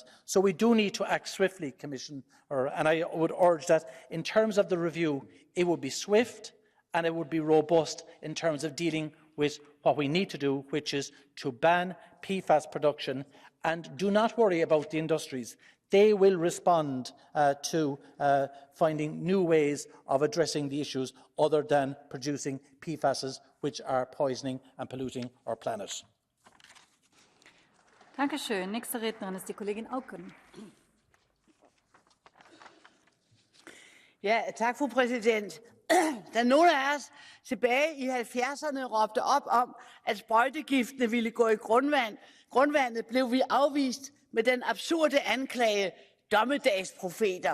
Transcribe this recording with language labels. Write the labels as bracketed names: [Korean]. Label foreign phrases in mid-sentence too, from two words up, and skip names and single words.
[English] So we do need to act swiftly, Commissioner, and I would urge that in terms of the review, it would be swift and it would be robust in terms of dealing with what we need to do, which is to ban PFAS production. And do not worry about the industries. They will respond to finding new ways of addressing the issues other than producing PFASs, which are poisoning and polluting our planet. [German] Dankeschön. Nächste Rednerin ist die Kollegin Auken. [Danish] Ja, tak, fru præsident. Da nogle af os tilbage i 70'erne råbte op om, at sprøjtegiftene ville gå i grundvandet, blev vi afvist med den absurde anklage dommedagsprofeter.